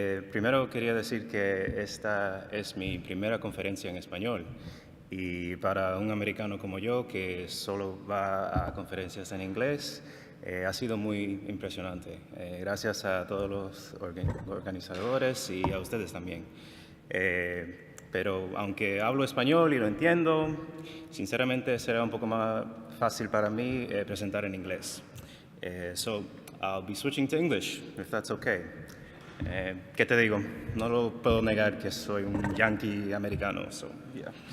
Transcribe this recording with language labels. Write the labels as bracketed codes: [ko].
[es] Primero quería decir que esta es mi primera conferencia en español y para un americano como yo que solo va a conferencias en inglés ha sido muy impresionante. Gracias a todos los organizadores y a ustedes también. Pero aunque hablo español y lo entiendo, sinceramente será un poco más fácil para mí presentar en inglés. [en] So I'll be switching to English, if that's okay. [es] ¿Qué te digo? No lo puedo negar que soy un yankee americano, [en] so yeah.